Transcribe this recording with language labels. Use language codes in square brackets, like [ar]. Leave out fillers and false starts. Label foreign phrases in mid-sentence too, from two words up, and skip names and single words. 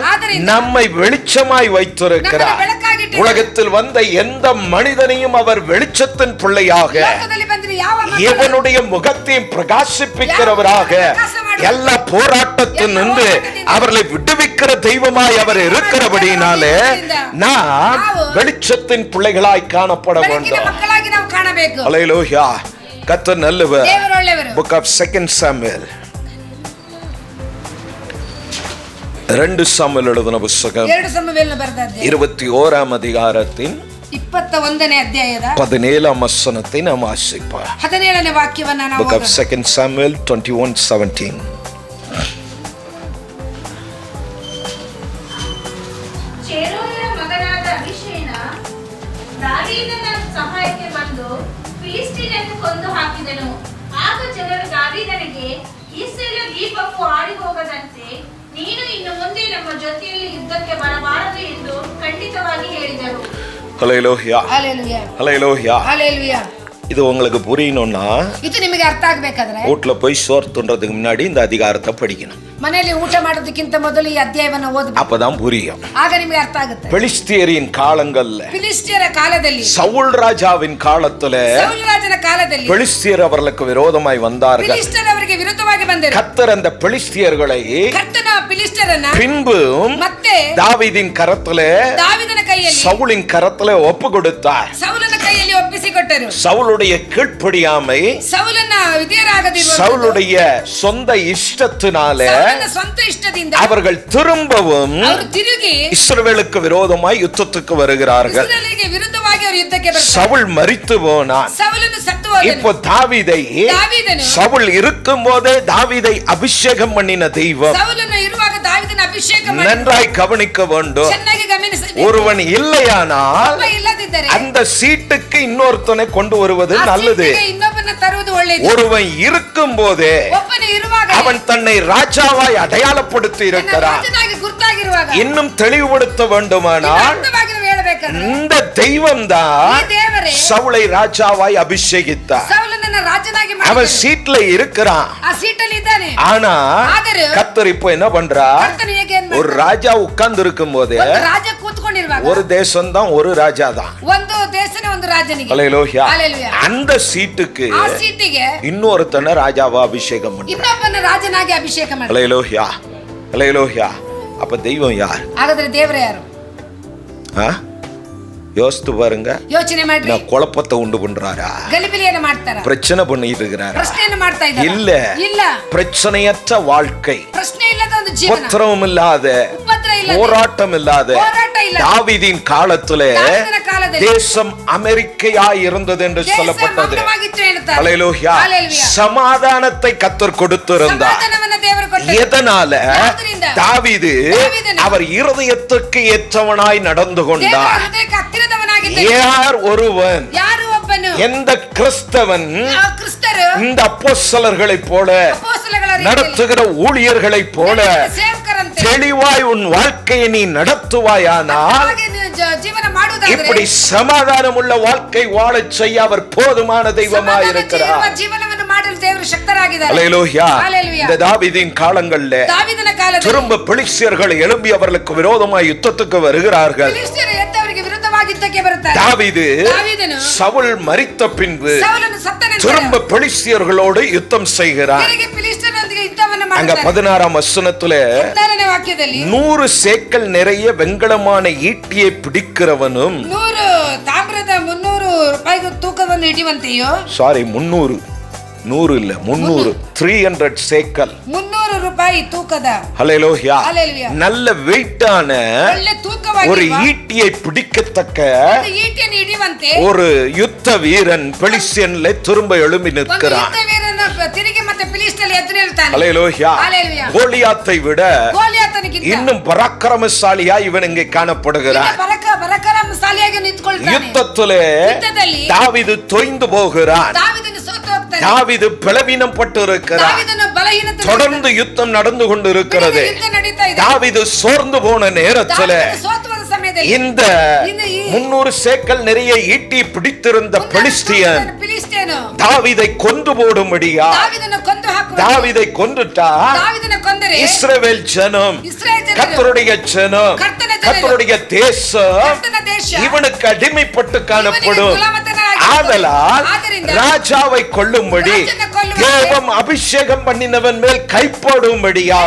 [kn] ಆದ್ದರಿಂದ [ta] நம்மை வெளிச்சமாய் வைத்திருக்கிறார். [kn] ನಮ್ಮನ್ನು ಬೆಳಕಾಗಿಟ್ಟಿದ್ದಾರೆ. [ta] உலகத்தில் வந்த எந்த மனிதனையும் அவர் வெளிச்சத்தின் பிள்ளையாக, [kn] ಲೋಕದಲ್ಲಿ ಬಂದ್ರೆ ಯಾವ ಮಕ್ಕಳು [ta] எவனுடைய முகத்தையும் பிரகாசிப்பிக்கிறவராக, எல்லா போராட்டத்தில் நின்று அவர்களை விடுவிக்கிற தெய்வமாய் அவர் இருக்கிறபடினாலே நாம் வெளிச்சத்தின் பிள்ளைகளாய் காணப்பட [kn] ಬೆಳಕಿನ [ta] வேண்டும். [kn] ಮಕ್ಕಳಾಗಿ ನಾವು ಕಾಣಬೇಕು. [ta] அல்லேலூயா. கர்த்தர் நல்லவர். [kn] ದೇವರು ಒಳ್ಳೆಯವರು. [ta] Book of 2 Samuel, 2 சாமுவேல் எழுதின புத்தகம் [kn] 2 ಸಮುವೇಲನ ಬರೆದ ಅಧ್ಯಾಯ [ta] 21 அதிகாரத்தின் [kn] 21ನೇ ಅಧ್ಯಾಯದ [ta] 17 வசனத்தை நாம் வாசிப்போம். [kn] 17ನೇ ವಾಕ್ಯವನ್ನ ನಾವು [en] Book of 2 Samuel 21:17. [kn] ಚೆರೂಯನ ಮಗನಾದ ಅಭಿಷೇನ ದಾವೀದನ ಸಹಾಯಕ್ಕೆ ಬಂದು ಫಿಲಿಸ್ಟೀನನ್ನು ಕೊಂದು ಹಾಕಿದನು. ಆಗ ಜನರು ದಾವೀದನಿಗೆ ಇಸ್ರಾಯೇಲ್ ದೀಪವು ಆರಿ ಹೋಗದಂತೆ ನೀನು ಇನ್ನು ಮುಂದೆ ನಮ್ಮ ಜೊತೆಯಲ್ಲಿ ಯುದ್ಧಕ್ಕೆ ಬರಬಾರದು ಎಂದು ಖಂಡಿತವಾಗಿ ಹೇಳಿದರು. [ta] ஹல்லேலூயா. ஹalleluya. ஹல்லேலூயா. ஹalleluya. இது உங்களுக்கு புரியணும்னா [kn] ಇದು ನಿಮಗೆ ಅರ್ಥ ಆಗ್ಬೇಕಾದ್ರೆ [ta] வீட்டுல போய் சோறு துன்றதுக்கு முன்னாடி இந்த அதிகாரத்தை படிக்கணும். [kn] ಮನೆಯಲ್ಲಿ ಊಟ ಮಾಡೋದಕ್ಕಿಂತ ಮೊದಲು ಈ ಅಧ್ಯಾಯವನ್ನು ಓದಬೇಕು. [ta] அப்பதான் புரியும். [kn] ಆಗ ನಿಮಗೆ ಅರ್ಥ ಆಗುತ್ತೆ. [ta] பெலிஸ்தியரின் காலங்கள்ல, [kn] ಫಿಲಿಸ್ಟಿಯರ ಕಾಲದಲ್ಲಿ, [ta] சவுல் ராஜாவின் காலத்துல [kn] ಸೌಲ ರಾಜನ ಕಾಲದಲ್ಲಿ [ta] பெலிஸ்தியர் அவர்களுக்கு விரோதமாய் வந்தார்கள். [kn] ಫಿಲಿಸ್ಟಿಯರ್ ಅವರಿಗೆ ವಿರುದ್ಧವಾಗಿ ಬಂದರು. [ta] கர்த்தர் அந்த பெலிஸ்தியர்களை [kn] ಕರ್ತನ ಫಿಲಿಸ್ಟಿಯರನ್ನ [ta] பின்பு [kn] ಮತ್ತೆ [ta] தாவீதின் கரத்துல, [kn] ದಾವೀದನ ಕೈಯಲ್ಲಿ, [ta] சவுலின் கரத்துல ஒப்பு கொடுத்தார். [kn] ಸೌಲನ ಕೈಯಲ್ಲಿ ಒಪ್ಪಿಸಿಕೊಟ್ಟರು. [ta] சவுலுடைய கீழ்ப்படியாமை, [kn] ಸೌಲನ ವಿಧೇಯರಾಗದಿರುವುದು, [ta] சவுலுடைய சொந்த இஷ்டத்தினால [kn] ಸೌಲನ ಸ್ವಂತ ಇಷ್ಟದಿಂದ [ta] அவர்கள் திரும்பவும் [kn] ಅವರು ತಿರುಗಿ [ta] இஸ்ரவேலுக்கு விரோதமாய் யுத்தத்துக்கு வருகிறார்கள். [kn] ಇಸ್ರಾಯೇಲಿಗೆ ವಿರುದ್ಧವಾಗಿ ಅವರು ಯುದ್ಧಕ್ಕೆ ಬರ್ತಾರೆ. [ta] சவுல் மரித்து போனான். [kn] ಸೌಲನು ಸತ್ತು ಹೋದನು. [ta] இப்போ தாவீதை, தாவீದನು, சவுல் இருக்கும் போதே தாவீதை அபிஷேகம் பண்ணின தெய்வம். [kn] ಸೌಲನು ಇರುವಾಗ ದಾವೀದನ ಅಭಿಷೇಕ ಮಾಡಿ [ta] நன்றாய் கவனிக்க வேண்டும். [kn] ಚೆನ್ನಾಗಿ ಗಮನಿಸಬೇಕು. [ta] ஒருவன் இல்லையானால் [kn] ಒಬ್ಬ ಇಲ್ಲದಿದ್ದರೆ [ta] அந்த சீட்டுக்கு இன்னொருத்தனை கொண்டு வருவது [kn] ಆ [ta] நல்லது. [kn] ಸೀಟಿಗೆ ಇನ್ನೊಬ್ಬನ ತರುವುದು ಒಳ್ಳೆಯದು. [ta] ஒருவன் இருக்கும் போதே [kn] ಒಬ್ಬನು ಇರುವಾಗ [ta] அவன் தன்னை ராஜாவாய் அடையாளப்படுத்தி இருக்கிறான். [kn] ರಾಜನಾಗಿ ಗುರುತಾಗಿರುವಾಗ [ta] இன்னும் தெளிவுபடுத்த வேண்டுமானால் [kn] ಅರ್ಥವಾಗಿ ನಾವು ಹೇಳಬೇಕಾದ್ರೆ [ta] இந்த தெய்வம் தான் [kn] ಈ ದೇವರೇ [ta] சவுலை ராஜாவாய் அபிஷேகித்தார். [kn] ಸೌಲನನ್ನ ರಾಜನಾಗಿ [ta] அவன் [kn] ಮಾಡಿದನು. [ta] சீட்ல இருக்கிறான். [kn] ಆ ಸೀಟಲ್ಲಿ ಇದ್ದಾನೆ. [ta] ஆனா [kn] ಆದರೂ [ta] கர்த்தர் இப்போ என்ன பண்றா? [kn] ಕರ್ತನು ಹೇಗೆ ಏನ್ [ta] ஒரு [kn] ಮಾಡ್ತಾನೆ? [ta] ராஜா உட்கார்ந்து இருக்கும் போது [kn] ಒಂದು ರಾಜ ಕೂತ್ಕೊಂಡಿರುವಾಗ [ta] ஒரு தேசம் தான், ஒரு ராஜா தான். [kn] ಒಂದು ದೇಶನೇ ಒಂದು ರಾಜನಿಗೆ. [ta] ஹல்லேலூயா. ஹல்லேலூயா. அந்த சீட்டுக்கு [kn] ಆ ಸೀಟಿಗೆ [ta] இன்னொருத்தனை ராஜாவா அபிஷேகம் பண்ற. [kn] ಇನ್ನೊಬ್ಬನ ರಾಜನಾಗಿ ಅಭಿಷೇಕ ಮಾಡಿ. [ta] ஹல்லேலூயா. ஹல்லேலூயா. அப்ப தெய்வம் யார்? [kn] ಹಾಗಾದ್ರೆ ದೇವರೇ ಯಾರು? [ta] யோசித்து பாருங்க. [kn] ಯೋಚನೆ ಮಾಡ್ರಿ. [ta] நான் குழப்பத்தை உண்டு பண்றாரா? [kn] ಗಲಿಬಿಲಿಯನ್ನು ಮಾಡ್ತಾರ? [ta] பிரச்சனை பண்ணிட்டு இருக்கிறாரா? [kn] ಪ್ರಶ್ನೆಯನ್ನು ಮಾಡ್ತಾ ಇದ್ದಾರಾ? [ta] இல்ல. [kn] ಇಲ್ಲ. [ta] பிரச்சனையற்ற வாழ்க்கை, [kn] ಪ್ರಶ್ನೆ ಇಲ್ಲದ ಒಂದು ಜೀವನ, [ta] உபத்திரவம் இல்லாத, [kn] ಉಪದ್ರ ಇಲ್ಲ, [ta] போராட்டம் இல்லாத [kn] போராಟ ಇಲ್ಲ. [ta] தாவீதின் காலத்திலே [kn] ದಾವೀದನ ಕಾಲದಲ್ಲಿ [ta] தேசம் அமெரிக்கையாய் இருந்தது என்று [kn] ದೇಶ [ta] சொல்லப்பட்டது. [kn] ಮೌನವಾಗಿತ್ತು ಹೇಳ್ತಾರೆ. [ta] ஹல்லேலூயா. ஹல்லேலூயா. சமாதானத்தை கர்த்தர் கொடுத்திருந்தார். [kn] ಸಮಾಧಾನವನ್ನ ದೇವರು ಕೊಟ್ಟರು. [ta] எதனால? [kn] ಯಾವುದರಿಂದ? [ta] தாவீது தாவீதನು அவர் இருதயத்துக்கு ஏற்றவனாய் நடந்து [kn] ದೇವರ [ta] கொண்டார். [kn] ಹೃದಯಕ್ಕೆ ಹತ್ತಿರದವನಾಗಿದ್ದನು. [ta] யார் ஒருவன், [kn] ಯಾರು ಒಬ್ಬನು [ta] எந்த கிறிஸ்தவன் [kn] ಆ ಕ್ರಿಸ್ತರು [ta] இந்த அப்போஸ்தலர்களைப் போல, [kn] ಅಪೊಸ್ತಲಗಳ ರೀತಿಯಲ್ಲಿ [ta] நடத்துகிற ஊழியர்களைப் போல [kn] ಸೇವಕರಂತೆ [ta] தெளிவாய் உன் வாழ்க்கையை நீ நடத்துவாயானால், [kn] ಹಾಗೆ ನೀವು ಜೀವನ ಮಾಡುವುದಾದರೆ [ta] இப்படி சமாதானம் உள்ள வாழ்க்கை வாழச் செய்ய அவர் போதுமான தெய்வமாய் [kn] ಸಮಾಧಾನ [ta] இருக்கிறார். [kn] ಜೀವನವನ್ನು ಮಾಡಲು ದೇವರು ಶಕ್ತರಾಗಿದ್ದಾರೆ. [ta] ஹல்லேலூயா. ஹல்லேலூயா. இந்த தாவீதின் காலங்கள்ல [kn] ದಾವೀದನ ಕಾಲದಲ್ಲಿ [ta] திரும்ப பெலிஸ்தியர்கள் எழும்பி அவர்களுக்கு விரோதமாய் யுத்தத்துக்கு வருகிறார்கள். [kn] ಫಿಲಿಸ್ಟಿಯರು ಎದ್ದವರಿಗೆ ವಿರುದ್ಧವಾಗಿ ಯುದ್ಧಕ್ಕೆ ಬರುತ್ತಾರೆ. [ta] தாவீது சவுல் மரித்த பின்பு [kn] ಸೌಲನು ಸತ್ತ ನಂತರ [ta] திரும்ப பெலிஸ்தியர்களோடு யுத்தம் செய்கிறார். [kn] ತಿರುಗಿ ಫಿಲಿಸ್ಟಿಯರೊಂದಿಗೆ ಯುದ್ಧವನ್ನು [ta] அங்க [kn] ಮಾಡುತ್ತಾರೆ. [ta] 16ஆம் வசனத்துல [kn] 16ನೇ ವಾಕ್ಯದಲ್ಲಿ [ta] 100 சேக்கல் நிறைய வெண்கலமான ஈட்டியை பிடிக்கிறவனும், [kn] 100 ತಾಮ್ರದ 300 ರೂಪಾಯಿಗೂ ತೂಕವನ್ನು ಹಿಡಿಯುವಂತೆಯೋ, [ta] 100 இல்ல 300, 300 சேக்கல். [kn] 300 ರೂಪಾಯಿ ತೂಕದ [ta] ஹல்லேலூயா. ஹல்லேலூயா. நல்ல வெயிட்டான [kn] ಒಳ್ಳೆ ತೂಕವಾಗಿ [ta] ஒரு ஈட்டியை பிடிக்கத்தக்க [kn] ಈಟಿಯನ್ನು ಹಿಡಿಯುವಂತೆ [ta] ஒரு யுத்த வீரன் பெலிஸ்தியன்ல திரும்ப எழும்பி [kn] ಒಂದು [ta] நிற்கிறான். [kn] ಯುದ್ಧವೀರನ ತಿರುಗಿ ಮತ್ತೆ ಫಿಲಿಸ್ಟಿಯರಲ್ಲಿ ಎದ್ದು ನಿಲ್ತಾನೆ. [ta] ஹல்லேலூயா. ஹல்லேலூயா. கோலியாத்தை விட [kn] ಗೋಲಿಯಾತನಿಗಿಂತ [ta] இன்னும் பராக்கிரமசாலியா இவன் இங்கே காணப்படுகிறான். [kn] ಪರಾಕ್ರಮಶಾಲಿಯಾಗಿ ನಿಂತುಕೊಳ್ತಾನೆ. [ta] யுத்தத்திலே [kn] ಯುದ್ಧದಲ್ಲಿ [ta] தாவீது தொய்ந்து போகிறான். [kn] ದಾವೀದನು ಸೋತು ಹೋಗ್ತಾನೆ. [ta] தாவீது பலவீனம் பட்டு இருக்கிறான். [kn] ದಾವೀದನು ಬಲಹೀನತೆ [ta] தொடர்ந்து யுத்தம் நடந்து கொண்டு இருக்கிறது. [kn] ಯುದ್ಧ ನಡೀತಾ ಇದೆ. [ta] தாவீது சோர்ந்து போன நேரத்துல [kn] ದಾವೀದನು ಸೋತು ಹೋದ ಸಮಯದಲ್ಲಿ [ta] இந்த 300 சேக்கல் நிறைய ஈட்டி பிடித்திருந்த பெலிஸ்தியன் [kn] ಫಿಲಿಸ್ಟಿಯನು [ta] தாவீதை கொண்டு போடும்படியா [kn] ದಾವೀದನು ಕೊಂದು ಹಾಕುವ [ta] தாவீதை கொன்றுட்டா [kn] ದಾವೀದನ ಕೊಂದರೆ [ta] இஸ்ரவேல் ஜனம், [kn] ಇಸ್ರಾಯೇಲ್ ಜನರು [ta] கர்த்தருடைய ஜனம், [kn] ಕರ್ತನ ಜನರು [ta] கர்த்தருடைய தேசம் [kn] ಕರ್ತನ ದೇಶ [ta] இவனுக்கு அடிமைப்பட்டு காணப்படும். [kn] ಇವನಿಗೆ ಗುಲಾಮತನಾಗಿ [ta] ஆதலால் [kn] ಆದ್ದರಿಂದ [ta] ராஜாவை கொல்லும்படி ராஜனை கொல்லும்படி தேவம் அபிஷேகம் பண்ணினவன் மேல் கைப்போடும்படியாக